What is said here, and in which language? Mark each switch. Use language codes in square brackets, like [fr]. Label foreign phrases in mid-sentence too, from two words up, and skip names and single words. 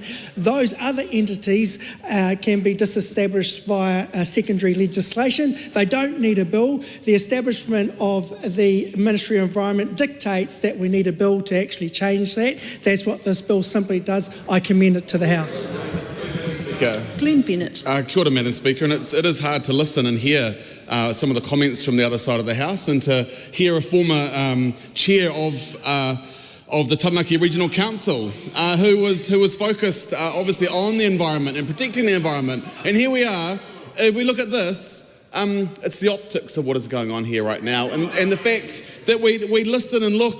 [en] Those other entities can be disestablished via secondary legislation. They don't need a bill. The establishment of the Ministry of Environment dictates that we need a bill to actually change that. That's what this bill simply does. I commend it to the House. Glenn Bennett. [mi] Kia ora, [en] Madam Speaker, and it is hard to listen and hear some of the comments from the other side of the House, and to hear a former chair of the Taranaki Regional Council who was focused obviously on the environment and protecting the environment. And here we are, if we look at this, it's the optics of what is going on here right now, and the fact that we listen and look.